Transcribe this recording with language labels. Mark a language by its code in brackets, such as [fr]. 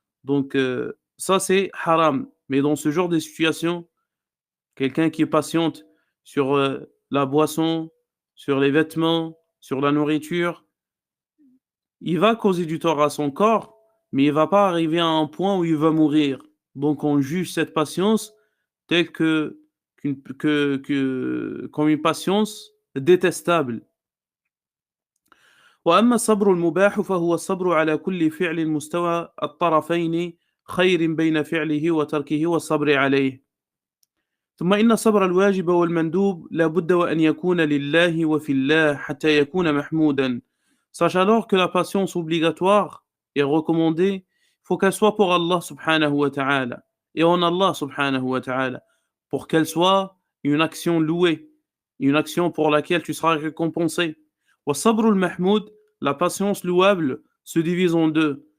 [fr] Donc, ça, c'est haram. Mais dans ce genre de situation, quelqu'un qui patiente sur la boisson, sur les vêtements, sur la nourriture, il va causer du tort à son corps, mais il ne va pas arriver à un point où il va mourir. Donc on juge cette patience telle comme une patience détestable. [ar] وأما الصبر المباح فهو الصبر على كل فعل مستوى الطرفين خير بين فعله وتركه والصبر عليه. ثم إن الصبر الواجب والمندوب لا بد وأن يكون لله وفي الله حتى يكون محمودا. [fr] Sache alors que la patience obligatoire est recommandée, il faut qu'elle soit pour Allah subhanahu wa ta'ala et en Allah subhanahu wa ta'ala, pour qu'elle soit une action louée, une action pour laquelle tu seras récompensé. [ar] والصبر المحمود, [fr] la patience louable, se divise en deux.